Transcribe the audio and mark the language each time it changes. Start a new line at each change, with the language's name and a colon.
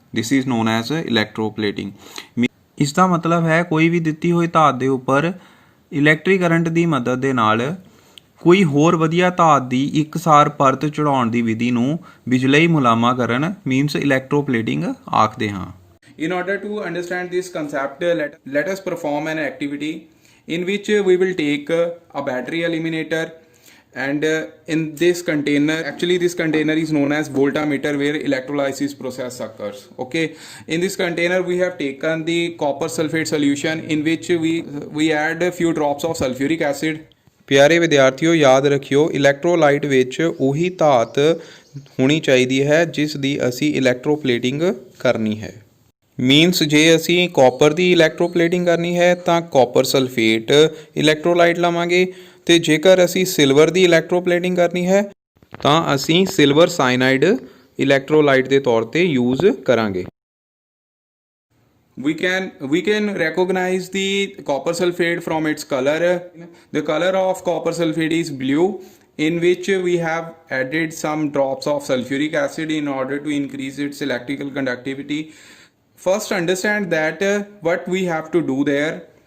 English: This is known as electroplating.
Punjabi: ਇਸ ਦਾ ਮਤਲਬ ਹੈ ਕੋਈ ਵੀ ਦਿੱਤੀ ਹੋਈ ਧਾਤ ਦੇ ਉੱਪਰ ਇਲੈਕਟ੍ਰਿਕ ਕਰੰਟ ਦੀ ਮਦਦ ਦੇ ਨਾਲ ਕੋਈ ਹੋਰ ਵਧੀਆ ਧਾਤ ਦੀ ਇੱਕਸਾਰ ਪਰਤ ਚੜਾਉਣ ਦੀ ਵਿਧੀ ਨੂੰ ਬਿਜਲਈ ਮੁਲਾਮਾ ਕਰਨ ਮੀਨਸ ਇਲੈਕਟ੍ਰੋਪਲੇਟਿੰਗ ਆਖਦੇ ਹਾਂ।
English: In order to understand this concept, let us perform an activity in which we will take a battery eliminator and in this container, actually this container is known as voltameter where electrolysis process occurs. Okay, in this container we have taken the copper sulfate solution in which we add a few drops of sulfuric acid।
Punjabi: ਪਿਆਰੇ ਵਿਦਿਆਰਥੀਓ, ਯਾਦ ਰੱਖਿਓ electrolyte ਵਿੱਚ ਉਹੀ ਧਾਤ ਹੋਣੀ ਚਾਹੀਦੀ ਹੈ ਜਿਸ ਦੀ ਅਸੀਂ ਇਲੈਕਟ੍ਰੋਪਲੇਟਿੰਗ ਕਰਨੀ ਹੈ। ਮੀਨਸ ਜੇ ਅਸੀਂ ਕਾਪਰ ਦੀ ਇਲੈਕਟ੍ਰੋਪਲੇਟਿੰਗ ਕਰਨੀ ਹੈ ਤਾਂ ਕਾਪਰ ਸਲਫੇਟ ਇਲੈਕਟ੍ਰੋਲਾਈਟ ਲਵਾਂਗੇ, ਤੇ ਜੇਕਰ ਅਸੀਂ ਸਿਲਵਰ ਦੀ ਇਲੈਕਟ੍ਰੋਪਲੇਟਿੰਗ ਕਰਨੀ ਹੈ ਤਾਂ ਅਸੀਂ ਸਿਲਵਰ ਸਾਇਨਾਈਡ ਇਲੈਕਟ੍ਰੋਲਾਈਟ ਦੇ ਤੌਰ ਤੇ ਯੂਜ਼ ਕਰਾਂਗੇ।
English: We can recognize the copper sulfate from its color. The color of copper sulfate is blue, in which we have added some drops of sulfuric acid in order to increase its electrical conductivity. First understand that what we have to do there.